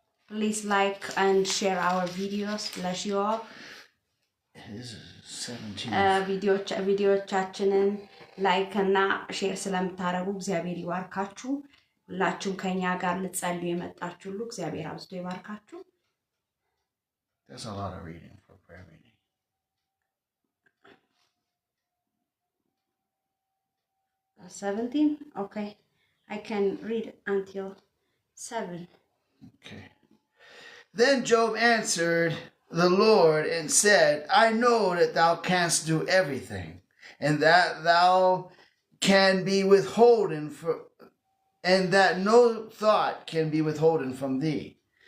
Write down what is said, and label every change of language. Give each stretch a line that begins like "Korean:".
English: Please like and share our videos. Bless you all. This is 17.
Amharic: ቪዲዮቻችንን ላይክ እና ሼር ስለምታረጉ እግዚአብሔር ይባርካችሁ። ሁላችሁም ከኛ ጋር ልትጸልዩ የመጣችሁ ሁሉ እግዚአብሔር አብዝቶ ይባርካችሁ።
English: There's a lot of reading for prayer meeting. 17? Okay. I can read until 7. Okay. Then Job answered the Lord and said, I know that thou canst do everything, and that thou can be withholden and that no thought can be withholden from thee.